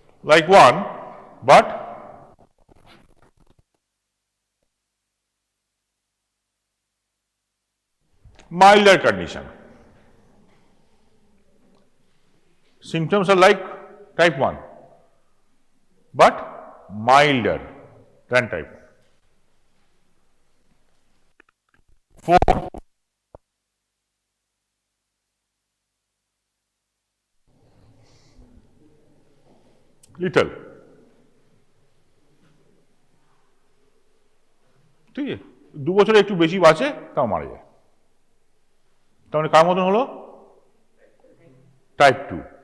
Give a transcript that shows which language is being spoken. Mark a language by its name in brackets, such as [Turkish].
[English] like 1 but milder condition. Symptoms are like type 1 but milder than type 1. [Bangla] 4 little, ঠিক আছে, 2 বছরে একটু বেশি বাঁচে তাও মারা যায়। তাহলে কার মতন হলো? টাইপ 2।